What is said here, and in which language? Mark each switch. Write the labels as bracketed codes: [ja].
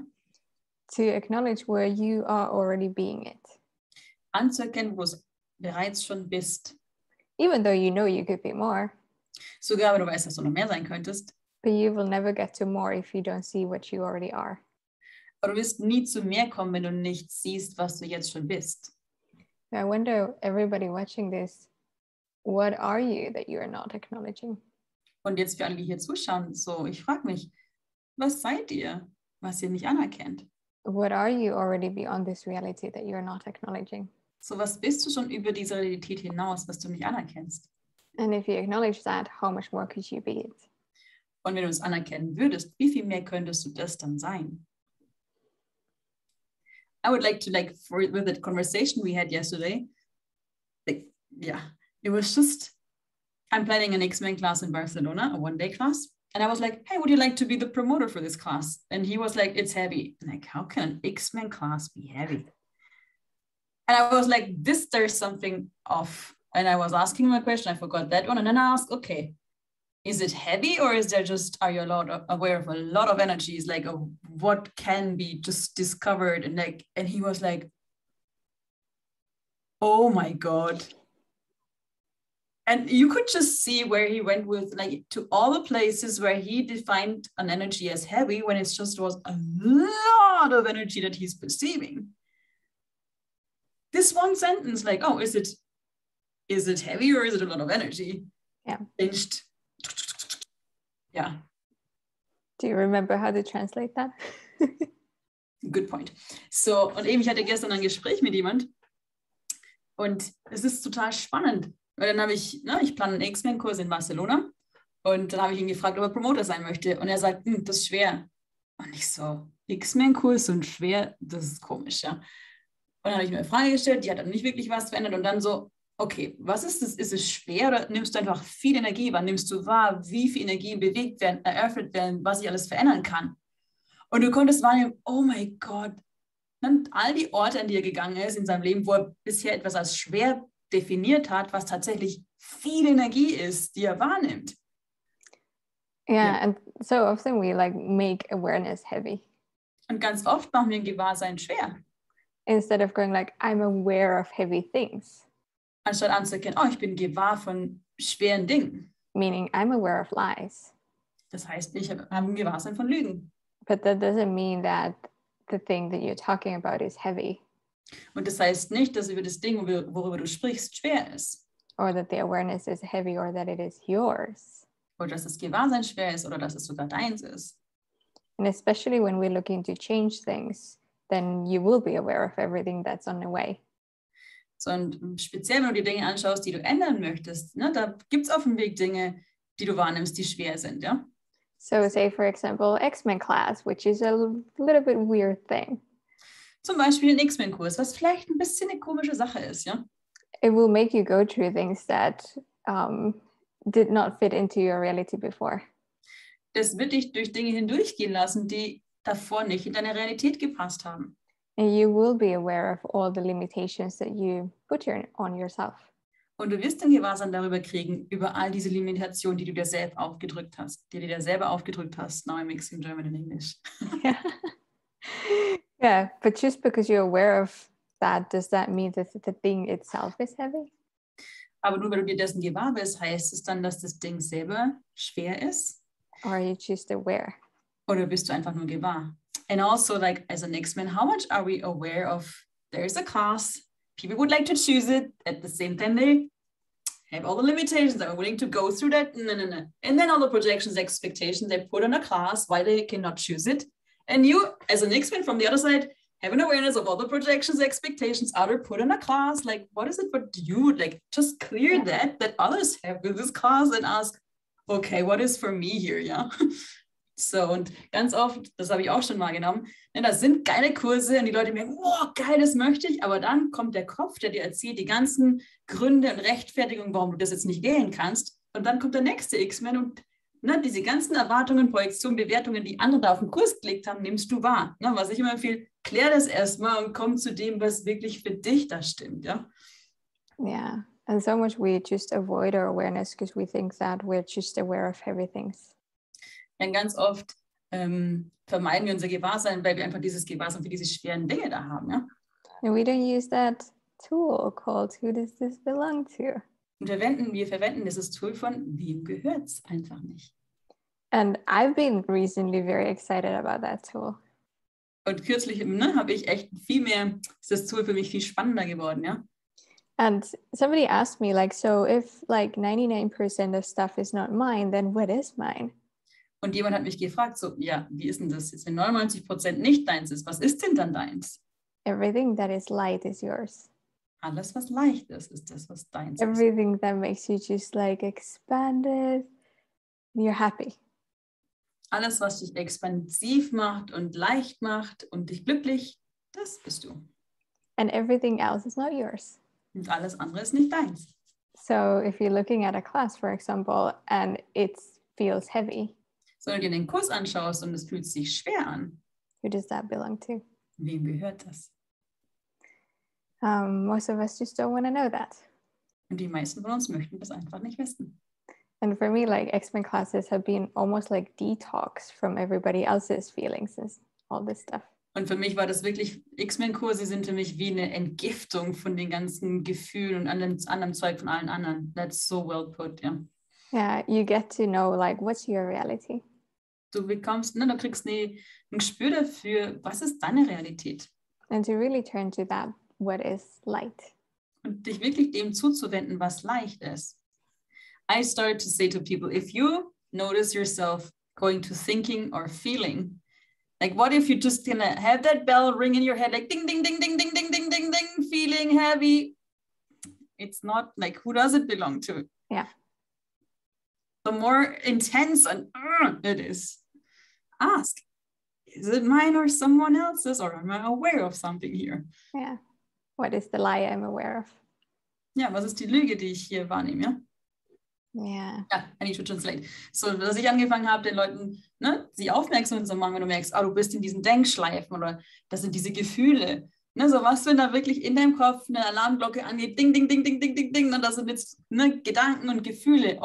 [de] Ja? [en] To acknowledge where you are already being it. [de] Anzuerkennen, wo es bereits schon bist. [en] Even though you know you could be more. [de] Sogar, wenn du weißt, dass du noch mehr sein könntest. [en] But you will never get to more if you don't see what you already are. [de] Aber du wirst nie zu mehr kommen, wenn du nicht siehst, was du jetzt schon bist. [en] I wonder, everybody watching this, what are you that you are not acknowledging? [de] Und jetzt für alle, die hier zuschauen, so, ich frage mich, was seid ihr, was ihr nicht anerkennt? [en] What are you already beyond this reality that you are not acknowledging? [de] So, was bist du schon über diese Realität hinaus, was du nicht anerkennst? [en] And if you acknowledge that, how much more could you be it? [de] Und wenn du es anerkennen würdest, wie viel mehr könntest du das dann sein? [en] I would like to, with that conversation we had yesterday, it was just, I'm planning an X-Men class in Barcelona, a one-day class. And I was like, hey, would you like to be the promoter for this class? And he was like, it's heavy. I'm like, how can an X-Men class be heavy? And I was like, there's something off. And I was asking him a question, I forgot that one. And then I asked, okay, is it heavy, or is there just, are you aware of a lot of energies, like what can be just discovered? And he was like, oh my God. And you could just see where he went with, like, to all the places where he defined an energy as heavy, when it just was a lot of energy that he's perceiving. This one sentence, like, oh, is it heavy, or is it a lot of energy? Yeah. Changed. Yeah. Do you remember how to translate that? Good point. [de] So, und eben, ich hatte gestern ein Gespräch mit jemand und es ist total spannend, weil dann habe ich plane einen X-Men-Kurs in Barcelona und dann habe ich ihn gefragt, ob er Promoter sein möchte und er sagt, das ist schwer. Und ich so, X-Men-Kurs und schwer, das ist komisch, ja. Und dann habe ich mir eine Frage gestellt, die hat dann nicht wirklich was verändert und dann so, okay, was ist das? Ist es schwer oder nimmst du einfach viel Energie wahr? Nimmst du wahr, wie viel Energien bewegt werden, eröffnet werden, was sich alles verändern kann? Und du konntest wahrnehmen, oh mein Gott, und all die Orte, an die er gegangen ist in seinem Leben, wo er bisher etwas als schwer definiert hat, was tatsächlich viel Energie ist, die er wahrnimmt. [en] Yeah, and so often we like make awareness heavy. [de] Und ganz oft machen wir ein Gewahrsein schwer. [en] Instead of going like, I'm aware of heavy things. [de] Anstatt anzuerkennen, oh, ich bin gewahr von schweren Dingen. [en] Meaning I'm aware of lies. [de] Das heißt, ich habe ein Gewahrsein von Lügen. [en] But that doesn't mean that the thing that you're talking about is heavy. [de] Und das heißt nicht, dass über das Ding, worüber du sprichst, schwer ist. [en] Or that the awareness is heavy or that it is yours. [de] Oder dass das Gewahrsein schwer ist oder dass es sogar deins ist. [en] And especially when we're looking to change things, then you will be aware of everything that's on the way. [de] So, und speziell, wenn du die Dinge anschaust, die du ändern möchtest, ne, da gibt es auf dem Weg Dinge, die du wahrnimmst, die schwer sind, ja? [en] So say, for example, X-Men class, which is a little bit weird thing. [de] Zum Beispiel ein X-Men-Kurs, was vielleicht ein bisschen eine komische Sache ist, ja? [en] It will make you go through things that did not fit into your reality before. [de] Das wird dich durch Dinge hindurchgehen lassen, die davor nicht in deine Realität gepasst haben. [en] And you will be aware of all the limitations that you put on yourself. [de] Und du wirst ein Gewahrsein darüber kriegen, über all diese Limitationen, die du dir selbst aufgedrückt hast, die du dir selber aufgedrückt hast. [en] Now I'm mixing German and English. Yeah, but just because you're aware of that, does that mean that the thing itself is heavy? [de] Aber nur weil du dir dessen gewahr bist, heißt es dann, dass das Ding selber schwer ist? [en] Or are you just aware? [de] Oder bist du einfach nur gewahr? [en] And also, like, as an X-Men, how much are we aware of there's a class, people would like to choose it, at the same time they have all the limitations, are willing to go through that, no. And then all the projections, expectations they put on a class, why they cannot choose it. And you, as an X-Men from the other side, have an awareness of all the projections, expectations other put on a class. Like, what is it what you, like, just clear that others have with this class and ask, okay, what is for me here, ja? [de] So, und ganz oft, das habe ich auch schon wahrgenommen, ne, das sind geile Kurse und die Leute merken, wow, geil, das möchte ich, aber dann kommt der Kopf, der dir erzählt die ganzen Gründe und Rechtfertigungen, warum du das jetzt nicht wählen kannst, und dann kommt der nächste X-Men und ne, diese ganzen Erwartungen, Projektionen, Bewertungen, die andere da auf den Kurs gelegt haben, nimmst du wahr. Ne, was ich immer empfehle, klär das erstmal und komm zu dem, was wirklich für dich da stimmt, ja? [en] Yeah, and so much we just avoid our awareness because we think that we're just aware of everything. [de] Denn ganz oft vermeiden wir unser Gewahrsein, weil wir einfach dieses Gewahrsein für diese schweren Dinge da haben. Ja? [en] And we don't use that tool called who does this belong to? [de] Und wir verwenden dieses Tool von wem gehört es einfach nicht. [en] And I've been recently very excited about that tool. [de] Und kürzlich habe ich echt viel mehr, ist das Tool für mich viel spannender geworden, ja. [en] And somebody asked me, like, so if like 99% of stuff is not mine, then what is mine? [de] Und jemand hat mich gefragt, so, ja, wie ist denn das jetzt, wenn 99% nicht deins ist, was ist denn dann deins? [en] Everything that is light is yours. [de] Alles, was leicht ist das, was deins ist. [en] Everything that makes you just like expanded, you're happy. [de] Alles, was dich expansiv macht und leicht macht und dich glücklich, das bist du. [en] And everything else is not yours. [de] Und alles andere ist nicht deins. [en] So if you're looking at a class, for example, and it feels heavy, [de] So, wenn du dir den Kurs anschaust und es fühlt sich schwer an, [en] who does that belong to? [de] wem gehört das? [en] Most of us just don't want to know that. [de] Und die meisten von uns möchten das einfach nicht wissen. [en] And for me, like X-Men classes have been almost like detox from everybody else's feelings and all this stuff. [de] Und für mich war das wirklich, X-Men-Kurse sind für mich wie eine Entgiftung von den ganzen Gefühlen und anderen Zeug von allen anderen. [en] That's so well put, ja. Yeah, you get to know like what's your reality. Du bekommst, du kriegst ein Gespür dafür, was ist deine Realität? And to really turn to that, what is light? Und dich wirklich dem zuzuwenden, was leicht ist. I started to say to people, if you notice yourself going to thinking or feeling, like what if you just gonna have that bell ring in your head, like ding, ding, ding, ding, ding, ding, ding, ding, ding, feeling heavy. It's not like, who does it belong to? Yeah. The more intense and it is, ask, is it mine or someone else's, or am I aware of something here? Yeah. What is the lie I'm aware of? [de] Ja, was ist die Lüge, die ich hier wahrnehme, ja? [en] Yeah. Ja, I need to translate. [de] So, dass ich angefangen habe, den Leuten, sie aufmerksam zu machen, wenn du merkst, du bist in diesen Denkschleifen oder das sind diese Gefühle. So was, wenn da wirklich in deinem Kopf eine Alarmglocke angeht, ding, ding, ding, ding, ding, ding, ding, und das sind jetzt Gedanken und Gefühle.